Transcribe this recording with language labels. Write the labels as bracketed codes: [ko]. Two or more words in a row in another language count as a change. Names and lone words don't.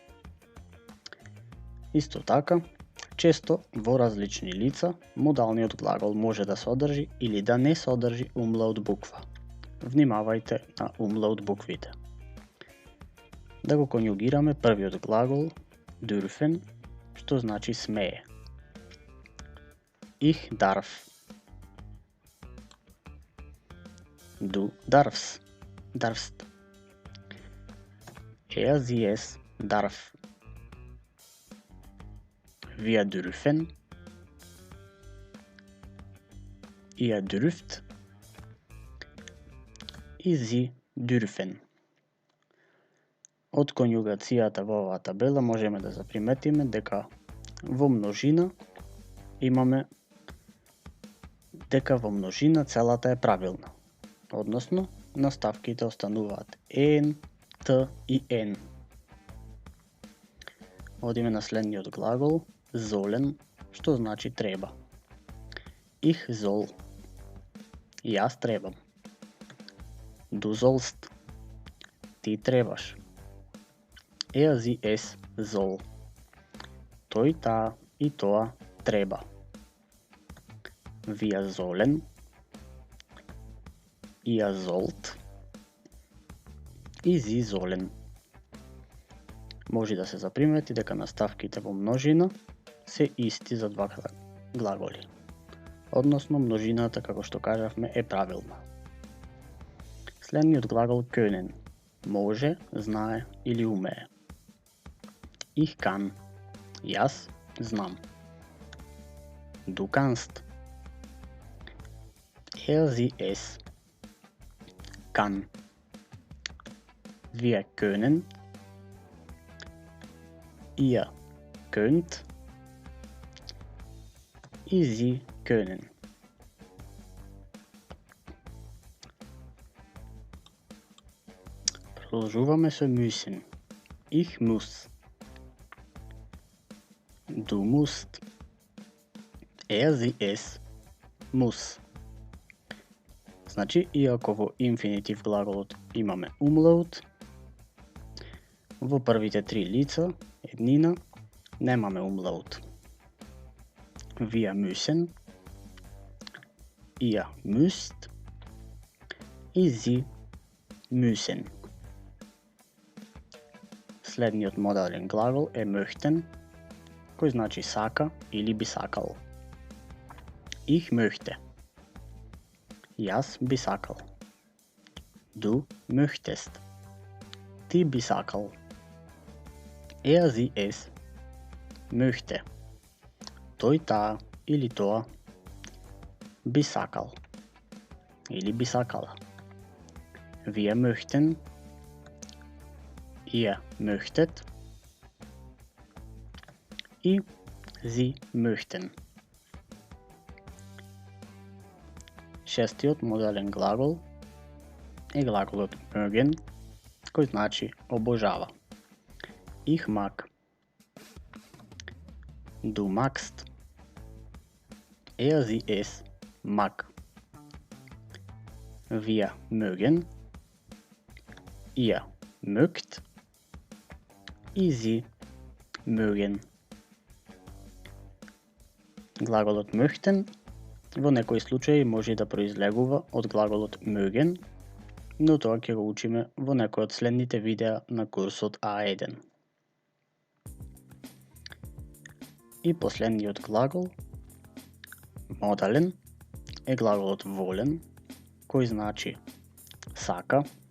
[mk] Исто така, често во различни лица модалниот глагол може да содржи или да не содржи умлаут буква. Внимавајте на умлаут буквите. Да го конјугираме првиот глагол dürfen, што значи смее. [de] Ich darf. Du darfst. Darfst. Er, sie, es darf. Wir dürfen. Ihr dürft. И sie dürfen. [mk] Од конјугацијата во оваа табела можеме да заприметиме дека во множина имаме дека во множина целата е правилна. Односно, наставките остануваат en, t и n. Одиме на следниот глагол sollen, што значи треба. [de] Ich soll. [mk] Јас требам. [de] Du sollst. [mk] Ти требаш. [de] Er, sie, es soll. [mk] Тој, таа и тоа треба. [de] Wir sollen. Ihr sollt. И sie sollen. [mk] Може да се запримети дека наставките во множина се исти за два глаголи. Односно, множината, како што кажавме, е правилна. Следниот глагол können. Може, знае или умее. [de] Ich kann. [mk] Јас знам. [de] Du kannst. Er, sie, es kann. Wir können. Ihr könnt. И sie können. [mk] Продолжуваме со müssen. [de] Ich muss. Du musst. Er, sie, es muss. [mk] Значи, иако во инфинитив глаголот имаме умлаут, во првите три лица, еднина, немаме умлаут. [de] Wir müssen, ihr müsst и sie müssen. [mk] Следниот модален глагол е möchten, кој значи сака или би сакал. [de] Ich möchte. [mk] Јас би сакал. [de] Du möchtest. [mk] Ти би сакал. [de] Er, sie, es möchte. [mk] Тој, таа или тоа би сакал или би сакала. [de] Wir möchten, ihr möchtet и sie möchten. [mk] Шестиот модален глагол е глаголот mögen, кој значи обожава. [de] Ich mag. Du magst. Er, sie, es mag. Wir mögen. Ihr mögt. И sie mögen. [mk] Глаголот möchten во некои случаи може да произлегува од глаголот mögen, но тоа ќе го учиме во некој од следните видеа на курсот А1. И последниот глагол, модален, е глаголот волен, кој значи сака.